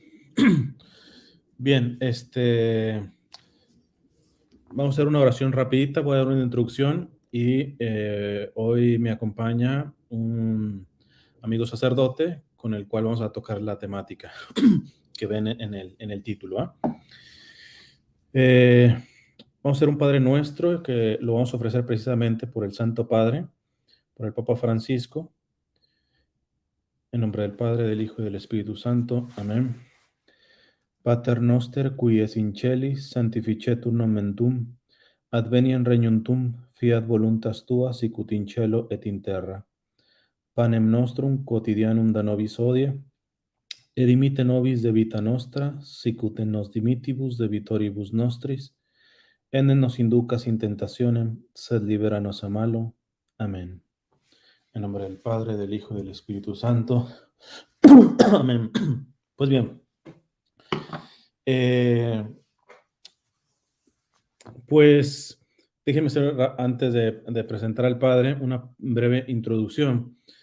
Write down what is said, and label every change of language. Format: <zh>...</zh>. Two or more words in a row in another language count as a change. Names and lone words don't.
<es>Bien, vamos a hacer una oración rapidita, voy a dar una introducción y hoy me acompaña un amigo sacerdote con el cual vamos a tocar la temática que ven en el título. ¿Ah? Vamos a hacer un Padre Nuestro que lo vamos a ofrecer precisamente por el Santo Padre, por el Papa Francisco, en nombre del Padre, del Hijo y del Espíritu Santo. Amén.</es> <la>Pater noster, qui es in celis, sanctificetur nomen tuum, adveniat regnum tuum, fiat voluntas tua, sicut in cielo et in terra. Panem nostrum quotidianum da nobis hodie, et dimitte nobis debita nostra, sicut et nos dimitibus debitoribus nostris, et ne nos inducas in tentationem, sed liberanos a malo.</la> <es>Amén. En nombre del Padre, del Hijo y del Espíritu Santo. Amén. Pues bien, pues déjenme hacer, antes de presentar al Padre, una breve introducción.</es>